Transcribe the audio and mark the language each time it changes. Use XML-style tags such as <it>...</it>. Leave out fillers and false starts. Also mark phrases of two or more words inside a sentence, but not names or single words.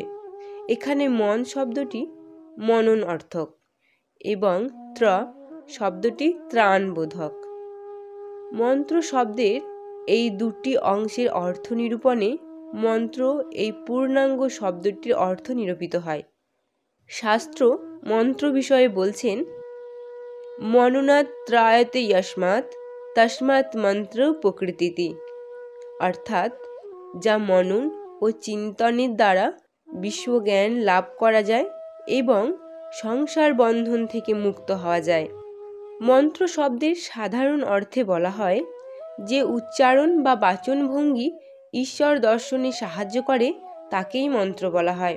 <bn>এখানে মন শব্দটি মনন অর্থক এবং ত্র শব্দটি ত্রাণবোধক। মন্ত্র শব্দের এই দুটি অংশের অর্থ নিরূপণে মন্ত্র এই পূর্ণাঙ্গ শব্দটির অর্থ নিরূপিত হয়। শাস্ত্র মন্ত্র বিষয়ে বলছেন</bn> <sa>মননাৎ ত্রায়তে যস্মাৎ তস্মাৎ মন্ত্র প্রকৃতিতি।</sa> <bn>অর্থাৎ যা মনন ও চিন্তনের দ্বারা বিশ্বজ্ঞান লাভ করা যায় এবং সংসার বন্ধন থেকে মুক্ত হওয়া যায়। মন্ত্র শব্দের সাধারণ অর্থে বলা হয় যে উচ্চারণ বা বাচনভঙ্গি ঈশ্বর দর্শনে সাহায্য করে তাকেই মন্ত্র বলা হয়।</bn>